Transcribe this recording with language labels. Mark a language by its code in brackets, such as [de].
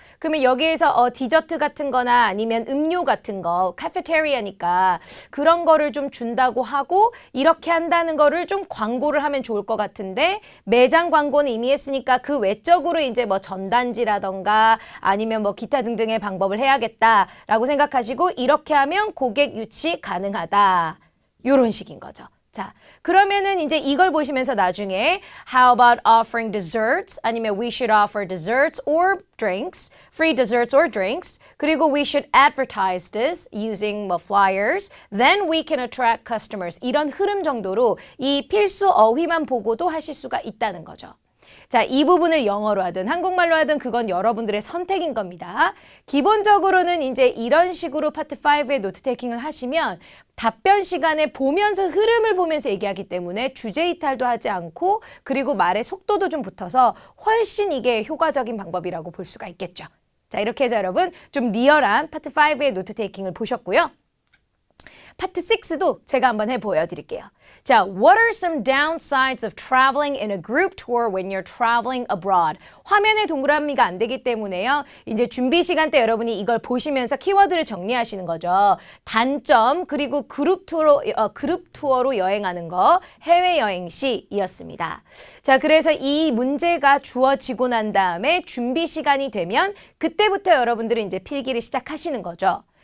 [ko] 그러면 여기에서 디저트 같은 거나 아니면 음료 같은 거, 카페테리아니까 그런 거를 좀 준다고 하고 이렇게 한다는 거를 좀 광고를 하면 좋을 것 같은데 매장 광고는 이미 했으니까 그 외적으로 이제 뭐 전단지라던가 아니면 뭐 기타 등등의 방법을 해야겠다라고 생각하시고 이렇게 하면 고객 유치 가능하다. 요런 식인 거죠. 자, 그러면은 이제 이걸 보시면서 나중에 [en] How about offering desserts? [ko] 아니면 [en] We should offer desserts or drinks. Free desserts or drinks. [ko] 그리고 [en] We should advertise this using 뭐 flyers. Then we can attract customers. [ko] 이런 흐름 정도로 이 필수 어휘만 보고도 하실 수가 있다는 거죠. 자, 이 부분을 영어로 하든 한국말로 하든 그건 여러분들의 선택인 겁니다. 기본적으로는 이제 이런 식으로 파트 5의 노트 테이킹을 하시면 답변 시간에 보면서 흐름을 보면서 얘기하기 때문에 주제 이탈도 하지 않고 그리고 말의 속도도 좀 붙어서 훨씬 이게 효과적인 방법이라고 볼 수가 있겠죠. 자, 이렇게 해서 여러분 좀 리얼한 파트 5의 노트 테이킹을 보셨고요. 파트 6도 제가 한번 보여드릴게요. [en] 자, what are some downsides of traveling in a group tour when you're traveling abroad? [ko] 화면에 동그라미가 안 되기 때문에요. 이제 준비 시간 때 여러분이 이걸 보시면서 키워드를 정리하시는 거죠. 단점 그리고 그룹 투어로 여행하는 거, 해외여행 시이었습니다. 자, 그래서 이 문제가 주어지고 난 다음에 준비 시간이 되면 그때부터 여러분들은 이제 필기를 시작하시는 거죠.